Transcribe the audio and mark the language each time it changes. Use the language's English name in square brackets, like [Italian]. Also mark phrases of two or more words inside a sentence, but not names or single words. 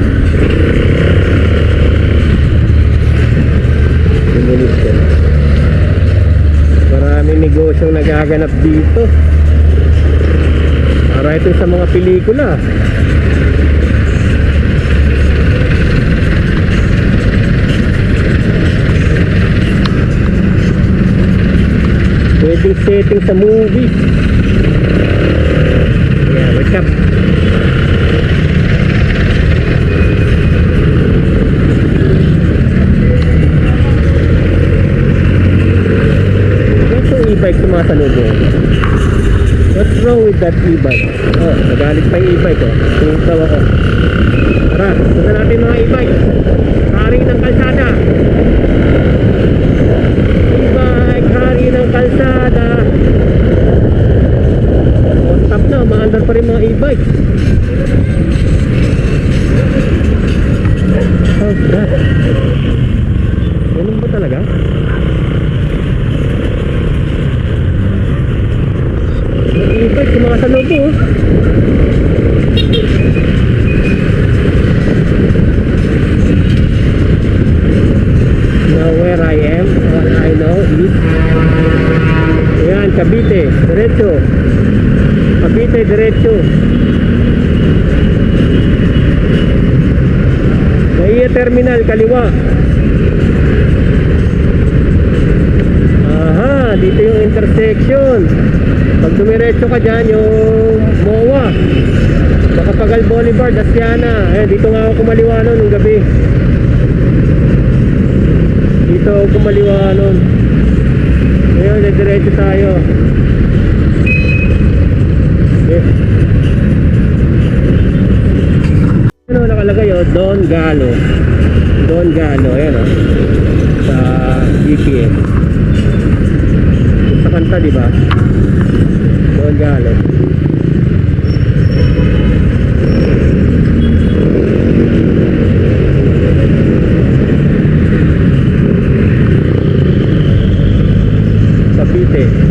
[Filipino] Maraming negosyong nagaganap dito. Para ito sa mga pelikula. Pwedeng setting sa movie. [English] Yeah, wake up. [Filipino] E-bike sumasalubong. [English] What's wrong with that e-bike? [Filipino] Oh, nagalit pa yung e-bike oh. Tumutaw ako. Tara, punta natin mga e-bike. Hari ng kalsada. E-bike, hari ng kalsada. Oh, stop na, maandar pa rin mga e-bike. [English] Oh, God. [Filipino] Ganun ba talaga? E-bike, sumasalubong oh. [English] Now where I am, all I know is ayan, Cavite, diretso. [Filipino] Cavite, diretso. Naiya Terminal, kaliwa. Aha, dito yung intersection. Pag dumiretso ka dyan, yung MOA, Macapagal Boulevard, Asiana. Ayan, dito nga ako kumaliwa nun nung gabi. Dito ako kumaliwa nun. Ngayon, diretso tayo. Okay. Ano nakalagay oh? Don Galo. Don Galo, ayan oh. Sa GPS. Sa kanta, diba? Don Galo. Cavite.